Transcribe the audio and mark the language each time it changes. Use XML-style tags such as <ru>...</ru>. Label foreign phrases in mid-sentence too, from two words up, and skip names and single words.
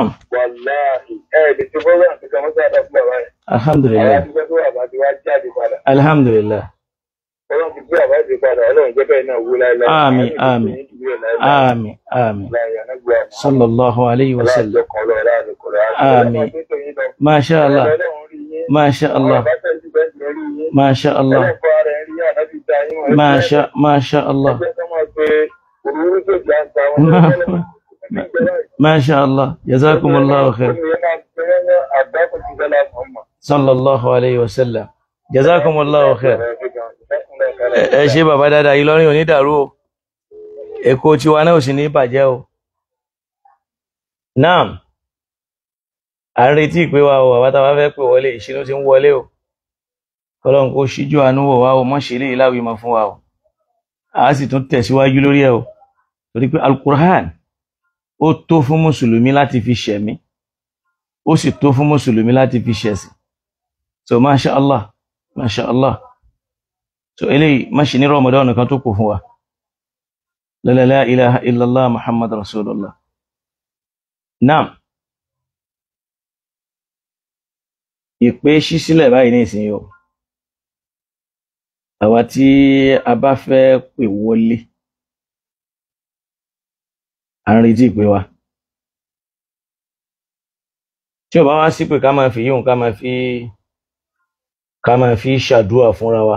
<yo>wàláhì lè ti bọ́ọ̀rọ̀ àti kàmọ́sá àdá fún bàbá rẹ̀.</yo> <ar>Alhamdulillah.</ar> <yo>àwọn àti sọ́kọ́ bàbá ti wá jáde padà.</yo> <ar>Alhamdulillah.</ar> <yo>ọlọ́run ti gbé bàbá ti padà ọlọ́run jẹ́ bẹ́ẹ̀ náà wó láéláé. Àmín, àmín. Àmín, àmín.</yo> <ar>صلى الله عليه وسلم.</ar> <yo>Àmín.</yo> <ar>ما شاء الله. ما شاء الله. ما شاء الله. ما شاء الله. ما شاء الله. جزاكم الله خير. صلى الله عليه وسلم. جزاكم الله خير.</ar> <yo>Ẹ ṣé bàbá dáadáa, Ìlọrin ò ní dàrú o. Èkó tiwa náà ò sì ní bàjẹ́ o. Naam. À ń retí ìpè wa o, bàbá tá bá fẹ́ pè wọlé, ìṣínú ti ń wọlé o. Ọlọ́run kó ṣíjú àánú wò wá o, mọ́ ṣe lè láwí mọ́ fún wa o. A sì tún tẹ̀síwájú lórí ẹ̀ o. Torí pé Al-Qur'an ó tó fún Mùsùlùmí láti fi ṣẹ̀mí. Ó sì tó fún Mùsùlùmí láti fi ṣẹ̀sìn.</yo> <ar>So ما شاء الله، ما شاء الله.</ar> <yo>So eléyìí má ṣe ní Ramadan kan tó kù fún wa.</yo> <ar>لا إله إلا الله محمد رسول الله.</ar> <yo>Naam. Ìpè ṣí sílẹ̀ báyìí ní ìsìn yóò. Àwa tí a bá fẹ́ pè wọlé, à ń retí ìpè wa. Tí ó bá wá sí pé ká máa fi yíhun ká máa fi ṣàdúrà fúnra wa.</yo>